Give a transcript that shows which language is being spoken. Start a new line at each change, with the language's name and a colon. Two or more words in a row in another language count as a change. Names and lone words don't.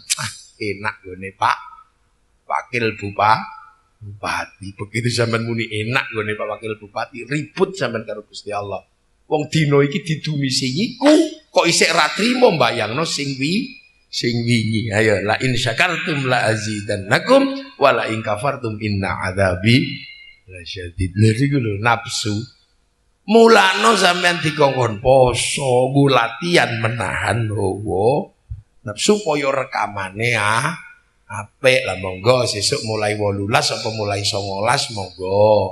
Javanese: Enak gone Pak Wakil Bupati. Begitu sampean muni enak gone Pak Wakil Bupati, ribut sampean karo Gusti Allah. Wong dina iki didumisi iku kok isih ra trimo mbayangno sing wingi.
Arabic: Ayo لئن شكرتم لأزيدنكم ولئن كفرتم إن عذابي لشديد.
Javanese: Lha iku lho nafsu. Mulane sampean dikongkon poso,
Indonesian: latihan menahan hawa nafsu
Javanese: supaya rekamane apik lah. Monggo sesuk mulai 18 apa mulai 19 monggo.